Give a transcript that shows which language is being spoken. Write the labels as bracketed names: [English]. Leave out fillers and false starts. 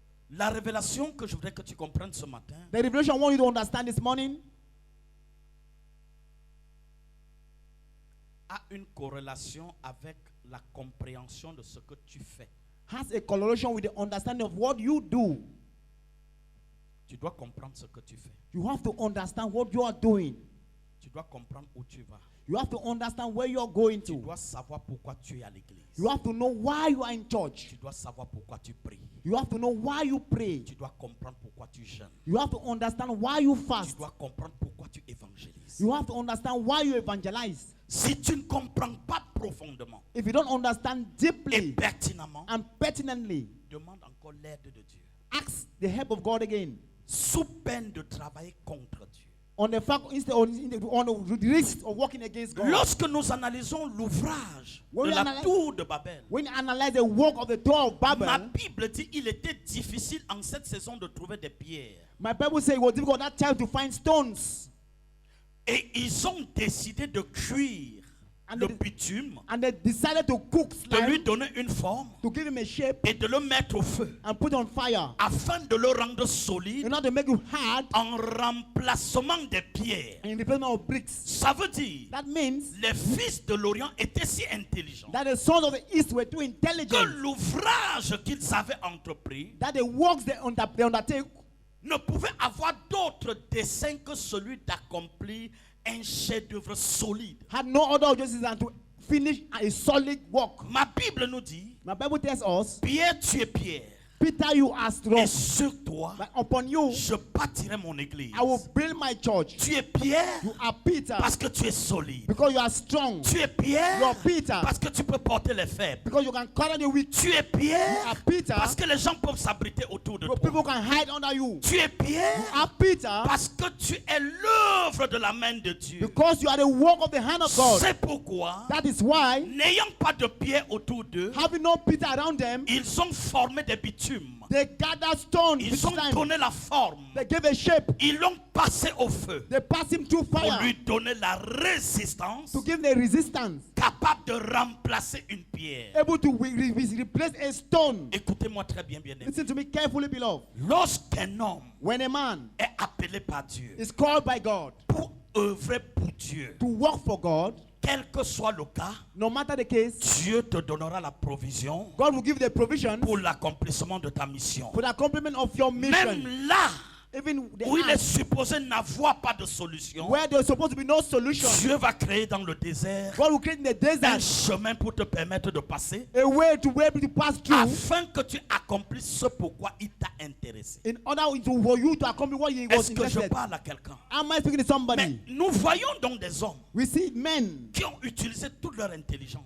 [French] La révélation que je voudrais que tu comprennes ce matin, [English] The revelation I want you to understand this morning [French] a une corrélation avec la compréhension de ce que tu fais. [English] has a correlation with the understanding of what you do. [French] Tu dois comprendre ce que tu fais. [English] You have to understand what you are doing. [French] Tu dois comprendre où tu vas. [English] You have to understand where you are going [French] Tu [English] to. [French] dois savoir pourquoi tu es à l'église. [English] You have to know why you are in church. [French] Tu dois savoir pourquoi tu pries. [English] You have to know why you pray. [French] Tu dois comprendre pourquoi tu jeûnes. [English] You have to understand why you [French] Tu [English] fast. [French] dois comprendre pourquoi tu évangélises. [English] You have to understand why you evangelize. [French] Si tu ne comprends pas profondément [English] If you don't understand [French] et [English] deeply [French] pertinemment, [English] and pertinently, [French] demande encore l'aide de Dieu. [English] ask the help of God again. [French] Sous peine de travailler contre Dieu. [English] On the fact instead on the risk of working against God. [French] Lorsque nous analysons l'ouvrage de [English] When we [French] la [English] analyse- [French] tour de Babel, [English] When you analyze the work of the Tower of [French] ma [English] Babel, [French] Bible dit qu'il était difficile en cette saison de trouver des pierres. [English] my Bible says it was difficult that time to find stones. [French] Et ils ont décidé de cuire [English] And [French] le [English] they- [French] bitume, [English] And they decided to cook [French] de lui [English] slime [French] donner une forme [English] to give him a shape [French] et de le mettre au feu [English] and put on fire [French] afin de le rendre solide [English] in order to make it hard [French] en remplacement des pierres. [English] and in replacement of bricks. [French] Ça veut dire [English] That means [French] les fils de l'Orient étaient si intelligents [English] that the sons of the East were too [French] que [English] intelligent [French] l'ouvrage qu'ils avaient entrepris [English] that the works they undertake [French] ne pouvait avoir d'autre dessein que celui d'accomplir un chef-d'œuvre solide. [English] had no other objective than to finish a solid work. [French] Ma Bible nous dit, [English] My Bible tells us, [French] Pierre, tu es Pierre, [English] Peter, you are strong, [French] et sur toi, [English] but upon you [French] je bâtirai mon église. [English] I will build my church. [French] Tu es Pierre [English] You are Peter [French] parce que tu es solide. [English] because you are strong. [French] Tu es Pierre [English] You are Peter [French] parce que tu peux porter les faibles. [English] because you can carry the weak. [French] Tu es [English] You [French] Pierre [English] are Peter [French] parce que les gens peuvent s'abriter autour de [English] so [French] toi. [English] people can hide under you. [French] Tu es Pierre [English] You are Peter [French] parce que tu es l'œuvre de la main de Dieu. [English] because you are the work of the hand of God. [French] C'est pourquoi, [English] That is why, [French] n'ayant pas de pierre autour d'eux, [English] having no Peter around them, [French] ils ont formé des bitumes bitume. [English] They gathered stone with [French] Ils ont [English] time. [French] donné la forme. [English] They gave a shape. [French] Ils l'ont passé au feu [English] They passed him through [French] pour [English] fire [French] lui donner la résistance [English] to give the resistance, [French] capable de remplacer une pierre. [English] able to replace a stone. [French] Écoutez-moi très bien, bien aimé. [English] Listen to me carefully, beloved. [French] Lorsqu'un homme [English] When a man [French] est appelé par Dieu [English] is called by God [French] pour œuvrer pour Dieu, [English] to work for God, [French] quel que soit le cas, [English] no matter the case, [French] Dieu te donnera la provision [English] God will give the provision [French] pour l'accomplissement de ta mission. [English] for the accomplishment of your mission. [French] Même là [English] Even the [French] où il est [English] act [French] supposé n'avoir pas de solution, [English] where there's supposed to be no solution, [French] Dieu va créer dans le désert [English] God will create in the [French] un [English] desert [French] chemin pour te permettre de passer [English] a way to be able to pass through [French] afin que tu accomplisses ce pourquoi il t'a intéressé. [English] in order for you to accomplish what he was [French] Est-ce que je [English] interested. [French] parle à quelqu'un? [English] Am I speaking to somebody? [French] Mais nous voyons donc des hommes [English] We see men [French] qui ont utilisé toute leur intelligence.